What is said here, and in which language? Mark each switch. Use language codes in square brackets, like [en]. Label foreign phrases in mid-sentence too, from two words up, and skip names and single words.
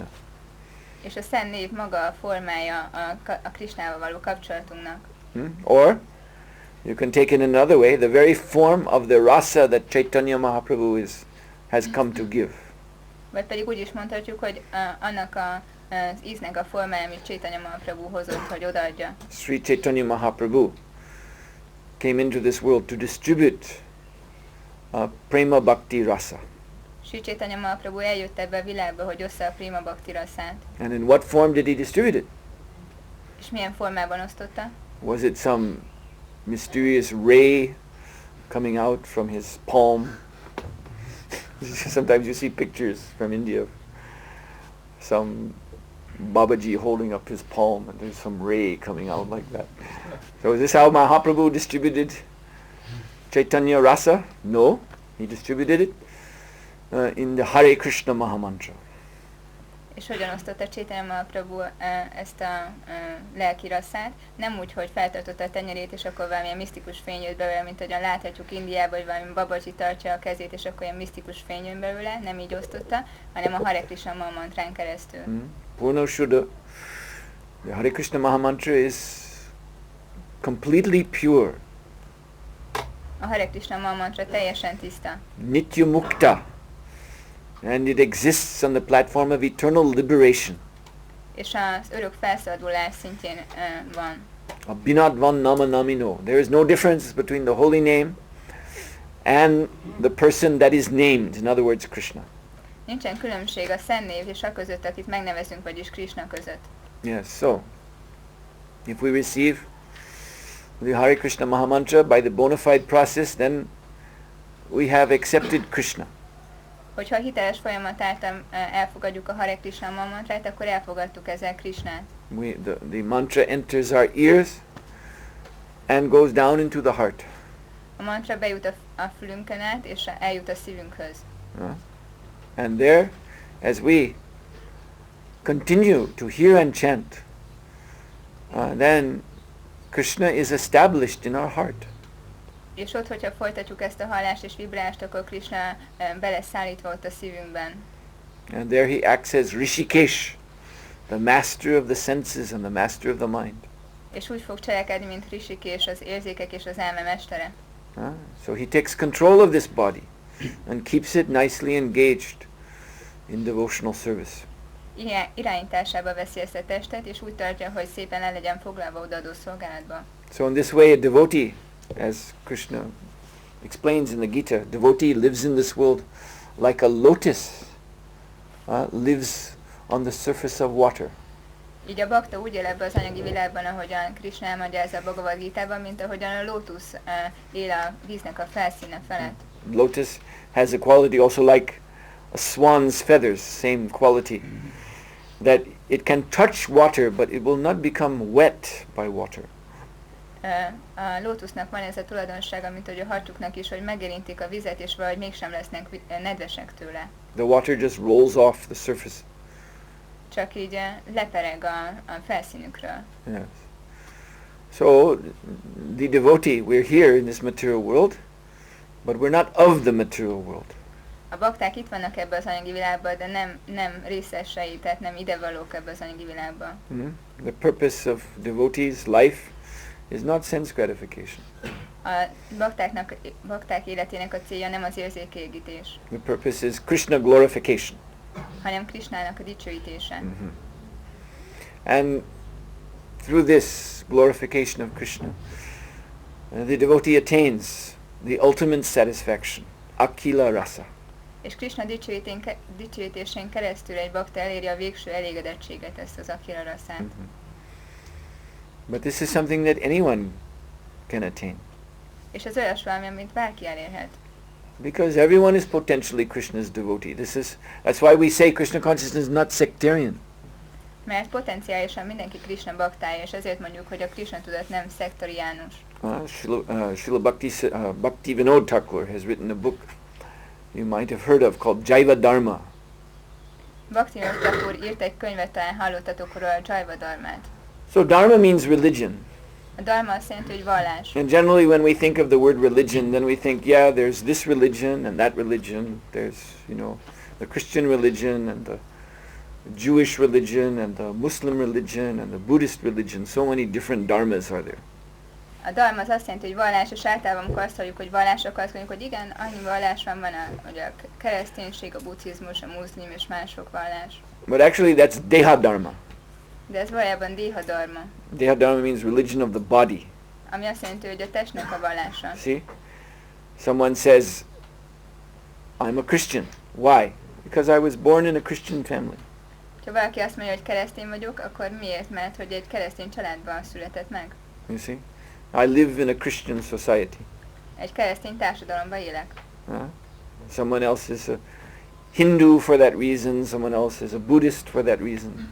[hu] És a szent név maga a formája a Krishnával való kapcsolatunknak. [en] Or you can take it another way, the very form of the rasa that Chaitanya Mahaprabhu has come to give. [hu] Vagy pedig úgy is mondhatjuk, hogy annak az íznek a formája, amit Chaitanya Mahaprabhu hozott, hogy odaadja. [en] Sri Chaitanya Mahaprabhu came into this world to distribute [sa] prema bhakti rasa. [hu] Sri Chaitanya Mahaprabhu eljött ebbe a világba, hogy ossza a [sa] prima bhakti rasát. [en] And in what form did he distribute it? [hu] És milyen formában osztotta? [en] Was it some mysterious ray coming out from his palm? Sometimes you see pictures from India of some Babaji holding up his palm and there's some ray coming out like that. So is this how Mahaprabhu distributed Chaitanya Rasa? No, he distributed it in the Hare Krishna Mahamantra. [hu] És hogyan osztotta Chaitanya Mahaprabhu ezt a lelki rasszát? Nem úgy, hogy feltartotta a tenyerét, és akkor valamilyen misztikus fény jött belőle, mint ahogyan láthatjuk Indiában, hogy valami Babaji tartja a kezét, és akkor ilyen misztikus fény jön belőle, nem így osztotta, hanem a Hare Krishna Mahamantrán keresztül. [sa] Purna Shuddha. [en] The Hare Krishna Mahamantra is completely pure. [hu] A Hare Krishna Mahamantra teljesen tiszta. [sa] Nitya Mukta. [en] And it exists on the platform of eternal liberation. [hu] És az örök felszabadulás szintjén van. [sa] Abhinadvan nama namino. [en] There is no difference between the holy name and the person that is named. In other words, Krishna. [hu] Nincsen különbség a szent név és a között, akit megnevezünk, vagyis Krishna között. [en] Yes, so if we receive the Hare Krishna Mahamantra by the bona fide process, then we have accepted Krishna. [hu] Hogyha a hiteles folyamat által elfogadjuk a Hare Krishna Mahamantrát, akkor elfogadtuk ezzel Krishnát. [en] The mantra enters our ears and goes down into the heart. [hu] A mantra bejut a fülünkön át, és eljut a szívünkhöz. [en] And there, as we continue to hear and chant, then Krishna is established in our heart. [hu] És ott, hogyha folytatjuk ezt a hallást és vibrálást, akkor Krishna beleszállítva ott a szívünkben. [en] And there he acts as Rishikesh, the master of the senses and the master of the mind. [hu] És úgy fog cselekedni, mint Rishikesh, az érzékek és az elme mestere. [en] So he takes control of this body and keeps it nicely engaged in devotional service. [hu] Irányításába veszi ezt a testet, és úgy tartja, hogy szépen le legyen foglalva odaadó szolgálatba. [en] So in this way a devotee, as Krishna explains in the Gita, devotee lives in this world like a lotus lives on the surface of water. [hu] Így a bakta úgy él ebbe az anyagi világban, ahogyan Krishna elmagyarázza a Bhagavad Gitában, mint ahogyan a lótusz él a víznek a felszíne felett. [en] Lotus has a quality also like a swan's feathers, same quality, that it can touch water but it will not become wet by water. [hu] A lótusznak van ez a tulajdonsága, mint hogy a harcsuknak is, hogy megérintik a vizet, és valahogy mégsem lesznek nedvesek tőle. [en] The water just rolls off the surface. [hu] Csak így lepereg a felszínükről. [en] Yes. So, the devotee, we're here in this material world, but we're not of the material world. [hu] A bakták itt vannak ebbe az anyagi világban, de nem részesei, tehát nem idevalók ebbe az anyagi világban. [en] The purpose of devotees' life is not sense gratification. [hu] A bakták életének a célja nem az érzékkielégítés. [en] The purpose is Krishna glorification. [hu] Hanem Krishnának a dicsőítése. [en] And through this glorification of Krishna, the devotee attains the ultimate satisfaction, [sa] akila rasa. [hu] És Krishna dicsőítésén keresztül egy bakta eléri a végső elégedettséget, ezt az [sa] akila rasát. [en] But this is something that anyone can attain. [hu] És ez olyas valami, amit bárki elérhet. [en] Because everyone is potentially Krishna's devotee. That's why we say Krishna consciousness is not sectarian. [hu] Mert potenciálisan mindenki Krishna baktája, és ezért mondjuk, hogy a Krishna tudat nem szektoriánus. [en] Srila Bhakti Vinod Thakur has written a book you might have heard of called Jaiva Dharma. [hu] Bhakti Vinod Thakur írt egy könyvet, talán hallottatok róla, a Jaiva Dharmát. [en] So Dharma means religion. [hu] A dharma azt jelenti, hogy vallás. [en] And generally when we think of the word religion, then we think, yeah, there's this religion and that religion. There's, the Christian religion and the Jewish religion and the Muslim religion and the Buddhist religion. So many different dharmas are there. [hu] A dharma az azt jelenti, hogy vallás, és általában amikor azt halljuk, hogy vallás, akkor azt mondjuk, hogy igen, annyi vallás van ugye a kereszténység, a buddhizmus, a muszlim és mások vallás. [en] But actually that's [sa] Deha Dharma. [hu] De ez valójában [sa] Deha Dharma. Deha Dharma [en] means religion of the body. [hu] Ami azt jelenti, hogy a testnek a vallása. [en] See? Someone says, I'm a Christian. Why? Because I was born in a Christian family. [hu] Ha valaki azt mondja, hogy keresztény vagyok, akkor miért? Mert hogy egy keresztény családban született meg. [en] You see? I live in a Christian society. [hu] Egy keresztény társadalomban élek. [en] Someone else is a Hindu for that reason, someone else is a Buddhist for that reason.